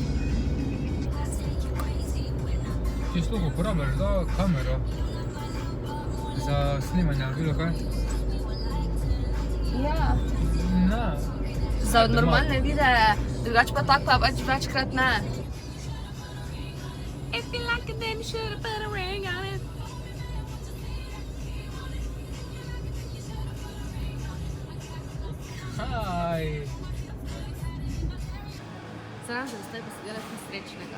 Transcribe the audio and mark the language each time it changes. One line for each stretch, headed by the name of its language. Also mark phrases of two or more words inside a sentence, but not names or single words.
Slovenian: Ti sploh uporabljaš za kamero? Za snimanje, bilo kaj? Ja. Ne. Za normalne videe, drugače pa tako pa pač večkrat ne.
English: If you like it, then you should have put a ring on it.
Slovenian: Aj. Sram se, da ste posedela srečnega.